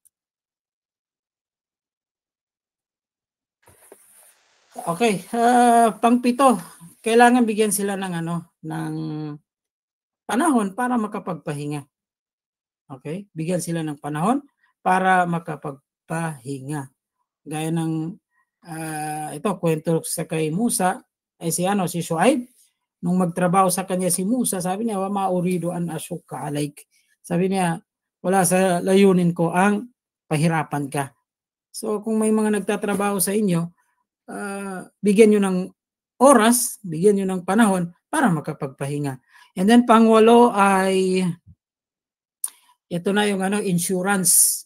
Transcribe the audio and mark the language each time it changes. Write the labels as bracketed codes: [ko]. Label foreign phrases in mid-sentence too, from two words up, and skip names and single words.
[tl] Okay, pang-pito, kailangan bigyan sila ng ng panahon para makapagpahinga. Okay? Bigyan sila ng panahon para makapagpahinga. Gaya ng ito kwento sa kay Musa, ay si Shuaib, nung magtrabaho sa kanya si Musa, sabi niya, [ar] وما أريد أن أشق عليك. [tl] Sabi niya, wala sa layunin ko ang pahirapan ka. So kung may mga nagtatrabaho sa inyo, bigyan nyo ng oras, bigyan nyo ng panahon para makapagpahinga. [en] And then [tl] pangwalo ay ito na yung insurance.